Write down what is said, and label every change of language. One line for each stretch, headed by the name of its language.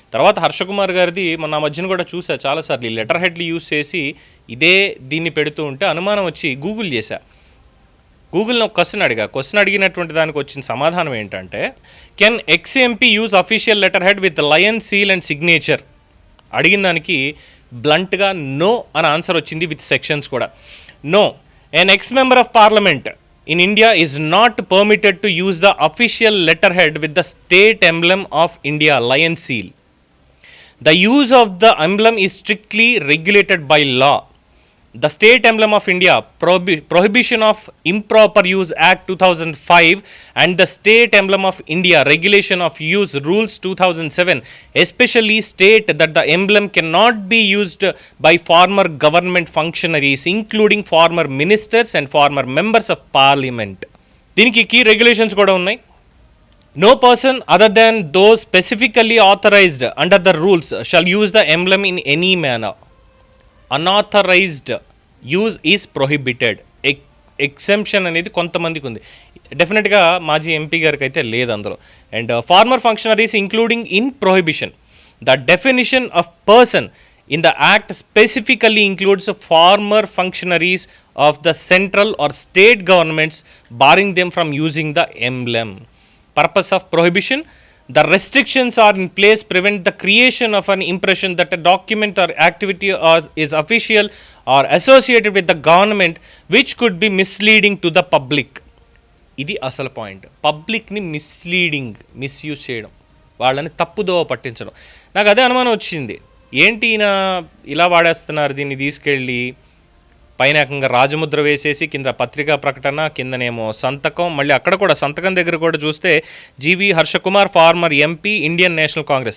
Telugu: తర్వాత హర్షకుమార్ గారిది మొన్న మధ్యన కూడా చూసా చాలాసార్లు, ఈ లెటర్ హెడ్లు యూజ్ చేసి దీన్ని పెడుతూ ఉంటే అనుమానం వచ్చి గూగుల్ చేశా. గూగుల్ని ఒక క్వశ్చన్ అడిగినటువంటి దానికి వచ్చిన సమాధానం ఏంటంటే,
English: Can ex MP use official letter head with lion seal and signature?
Telugu: అడిగిన దానికి బ్లంట్గా నో అని ఆన్సర్ వచ్చింది, విత్ సెక్షన్స్ కూడా.
English: No, an ex member of parliament in India is not permitted to use the official letterhead with the state emblem of India, lion seal. The use of the emblem is strictly regulated by law. The State Emblem of India Prohibition of Improper Use Act 2005 and the State Emblem of India Regulation of Use Rules 2007 especially state that the emblem cannot be used by former government functionaries including former ministers and former members of parliament.
Telugu: దీనికి key regulations కూడా ఉన్నాయి.
English: No person other than those specifically authorized under the rules shall use the emblem in any manner. Unauthorized use is prohibited.
Telugu: Exemption అనేది కొంతమందికి ఉంది, డెఫినెట్గా మాజీ MP గారికి అయితే లేదు అందులో.
English: And former functionaries including in prohibition. The definition of person in the act specifically includes former functionaries of the central or state governments barring them from using the emblem. Purpose of prohibition: the restrictions are in place prevent the creation of an impression that a document or activity is official or associated with the government which could be misleading to the public.
Telugu: ఇది అసలు point. పబ్లిక్ని misuse చేయడం, వాళ్ళని తప్పుదోవ పట్టించడం. నాకు అదే అనుమానం వచ్చింది, ఏంటి ఈయన ఇలా వాడేస్తున్నారు దీన్ని తీసుకెళ్ళి. పైన ఏకంగా రాజముద్ర వేసేసి కింద పత్రికా ప్రకటన, కిందనేమో సంతకం, మళ్ళీ అక్కడ కూడా సంతకం దగ్గర కూడా చూస్తే జీవి Harsha Kumar farmer MP Indian national Congress.